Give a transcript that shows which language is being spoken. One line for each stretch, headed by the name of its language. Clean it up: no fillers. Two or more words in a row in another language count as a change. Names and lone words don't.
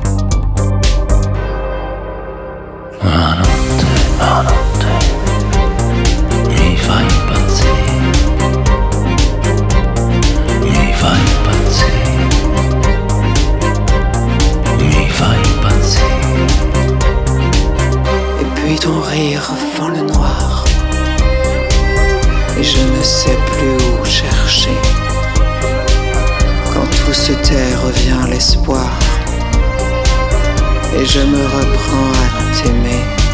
Italian: La notte mi fai impazzire. Mi fai impazzire. Mi fai impazzire.
French: Et puis ton rire fend le noir, et je ne sais plus où chercher. Quand tout se tait revient l'espoir, et je me reprends à t'aimer.